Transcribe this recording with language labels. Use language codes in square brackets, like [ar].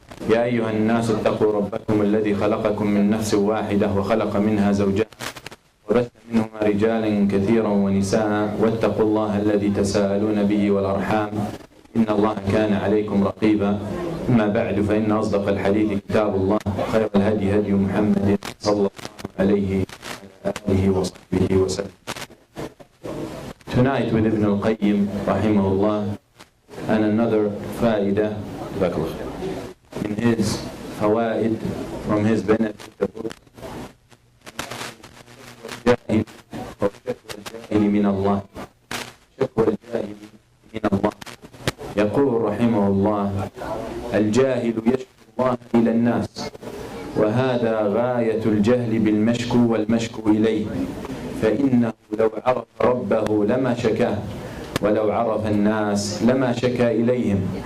[ar] يا أيها الناس اتقوا ربكم الذي خلقكم من نفس واحدة وخلق منها زوجها وبث منهما رجالا كثيرا ونساء، واتقوا الله الذي تساءلون به والأرحام إن الله كان عليكم رقيبا. أما بعد، فإن أصدق الحديث كتاب الله، خير الهدي هدي محمد صلى الله عليه وعلى آله وصحبه وسلم. [en] Tonight with Ibn al-Qayyim rahimahullah, and another fa'idah in his fawaid from his benefit, the book الجاهل من الله، شكوى الجاهل من الله. [ar] يقول رحمه الله: الجاهل يشكو الله إلى الناس، وهذا غاية الجهل بالمشكو والمشكو إليه، فإنه لو عرف ربه لما شكاه، ولو عرف الناس لما شكا إليهم.